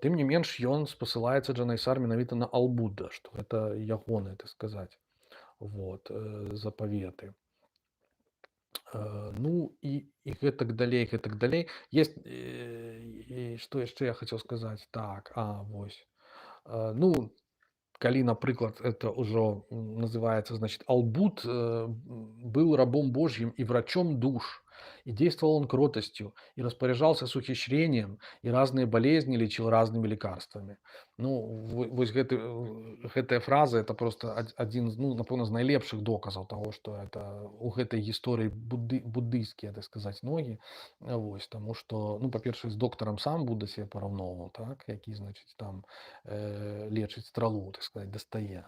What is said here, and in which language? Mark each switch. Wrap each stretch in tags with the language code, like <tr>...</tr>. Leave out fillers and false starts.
<be>Тым не менш, ён спасылаецца Джанайсар менавіта на Ал-Будда, што гэта ягоныя, так сказаць, вот, запаветы. Ну і гэтак далей, гэтак далей. Есть, што яшчэ я хацеў сказаць? Так, вось. Ну, калі, напрыклад,</be> <ru>это ўжо называется, значит, Албут был рабом Божьим и врачом душ, и действовал он кротостью, и распоряжался с ухищрением, и разные болезни лечил разными лекарствами.</ru> <be>Ну, вось гэтая фраза, это просто один, ну, напэўна, з найлепшых доказаў таго, што это у гэтай гісторыі буддыйскія, так сказаць, ногі. Вось, таму што, ну, па-першае, з доктарам сам Будда себе параўноўваў, так, які, значыць, там лечыць стралу,</be> <ru>так сказать,</ru> <be>дастае.</be>